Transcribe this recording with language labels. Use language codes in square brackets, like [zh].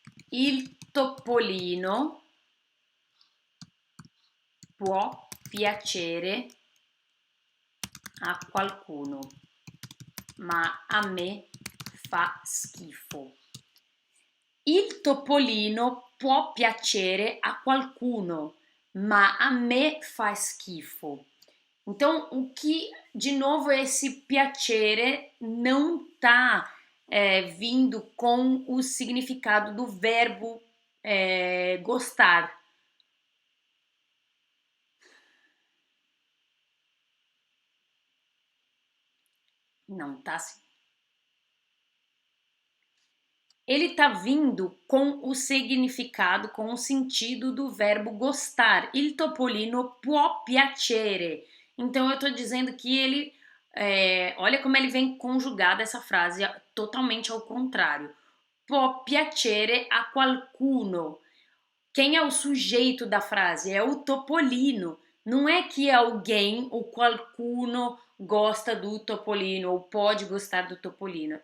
[it] Il topolino può piacere a qualcuno, ma a me fa schifo. Il topolino può piacere a qualcuno, ma a me fa schifo. [pt] Então, o que, de novo, esse piacere não tá vindo com o significado do verbo gostar. Não tá assim. Ele tá vindo com o significado, com o sentido do verbo gostar. [it] Il topolino può piacere. [pt] Então eu tô dizendo que ele, olha como ele vem conjugada essa frase totalmente ao contrário. [it] Può piacere a qualcuno. [pt] Quem é o sujeito da frase? É o topolino. Não é que alguém, o qualcuno, gosta do topolino ou pode gostar do topolino.